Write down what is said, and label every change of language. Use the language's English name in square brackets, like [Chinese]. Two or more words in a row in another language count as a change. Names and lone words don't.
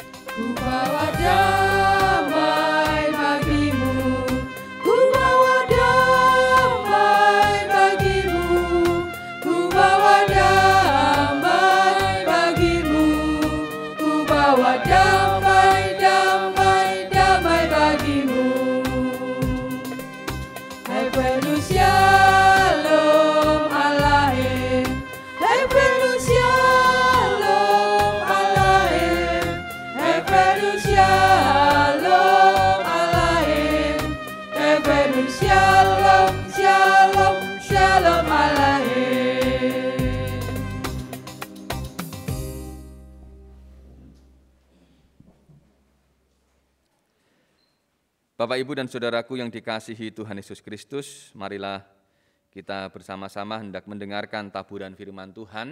[Indonesian] Ku bawa damai bagimu, ku bawa damai bagimu, ku bawa damai bagimu, ku bawa damai, damai, damai bagimu. [Hebrew] הבאנו שלום עליכם, הבאנו שלום עליכם, הבאנו שלום עליכם, הבאנו שלום, שלום, שלום עליכם. [Indonesian] Bapak, Ibu, dan Saudaraku yang dikasihi Tuhan Yesus Kristus, marilah kita bersama-sama hendak mendengarkan taburan firman Tuhan.